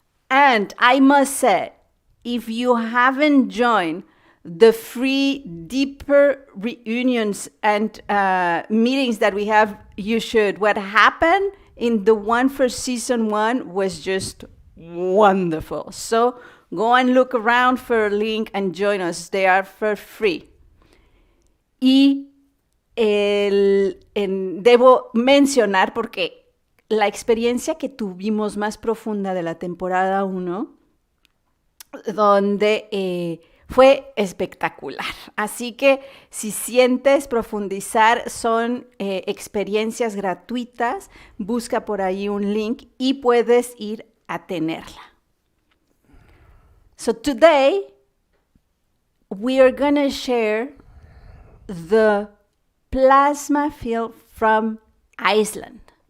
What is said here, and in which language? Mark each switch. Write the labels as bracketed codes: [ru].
[en] And I must say, if you haven't joined the free, deeper reunions and meetings that we have, you should. What happened in the one for season 1 was just wonderful. So go and look around for a link and join us. They are for free. [es] Y debo mencionar, porque la experiencia que tuvimos más profunda de la temporada 1, donde fue espectacular. Así que si sientes profundizar, son experiencias gratuitas. Busca por ahí un link y puedes ir a tenerla. [en] So today, we are going to share the plasma field from Iceland.